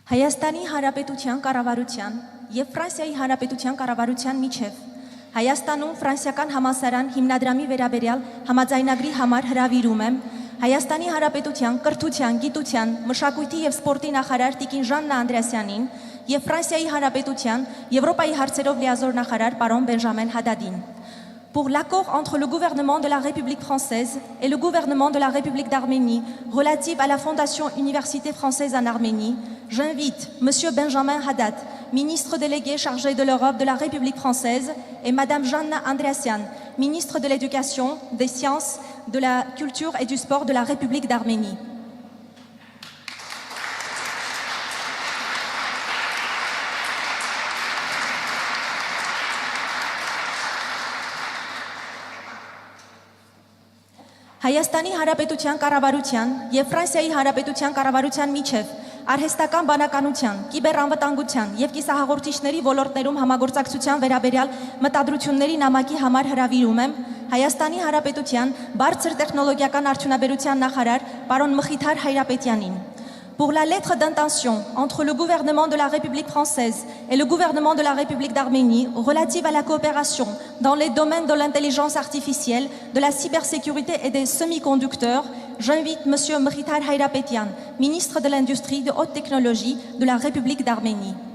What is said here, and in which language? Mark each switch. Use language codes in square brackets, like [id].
[hy] Հայաստանի Հանրապետության կառավարության եւ Ֆրանսիայի Հանրապետության կառավարության միջև Հայաստանում ֆրանսիական համալսարան հիմնադրամի վերաբերյալ համաձայնագրի համար հրավիրում եմ Հայաստանի Հանրապետության կրթության, գիտության, մշակույթի եւ սպորտի նախարար Տիկին Ժաննա Անդրեասյանին եւ Ֆրանսիայի Հանրապետության Եվրոպայի հարցերով լիազոր նախարար պարոն Բենժամեն Հադադին. [fr] Pour l'accord entre le gouvernement de la République française et le gouvernement de la République d'Arménie relatif à la Fondation Université française en Arménie, j'invite M. Benjamin Haddad, ministre délégué chargé de l'Europe de la République française, et Mme Janna Andreasyan, ministre de l'Éducation, des Sciences, de la Culture et du Sport de la République d'Arménie. [hy] Հայաստանի Հանրապետության կառավարության եւ Ֆրանսիայի Հանրապետության կառավարության միջև արհեստական բանականության, կիբերանվտանգության եւ կիսահաղորդիչների ոլորտներում համագործակցության վերաբերյալ մտադրությունների նամակի համար հրավիրում եմ Հայաստանի Հանրապետության բարձր տեխնոլոգիական արդյունաբերության նախարար պարոն Մխիթար Հայրապետյանին. [fr] Pour la lettre d'intention entre le gouvernement de la République française et le gouvernement de la République d'Arménie relative à la coopération dans les domaines de l'intelligence artificielle, de la cybersécurité et des semi-conducteurs, j'invite M. Mkhitar Hayrapetyyan, ministre de l'Industrie de haute technologie de la République d'Arménie.